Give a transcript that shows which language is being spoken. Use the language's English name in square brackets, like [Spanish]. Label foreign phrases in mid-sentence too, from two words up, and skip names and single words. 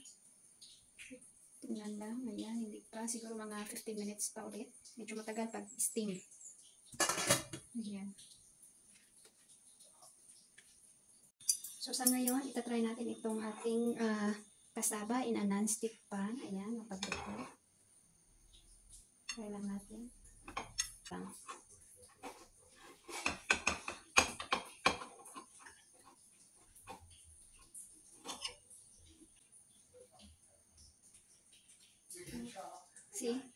[Filipino] Tingnan lang, ayan, hindi pa. Siguro mga 15 minutes pa ulit. Medyo matagal pag steam. Ayan. So, sa ngayon, itatry natin itong ating kasaba [English] in a non-stick pan. [Filipino] Ayan, mapagluto. Try lang natin. [English] See?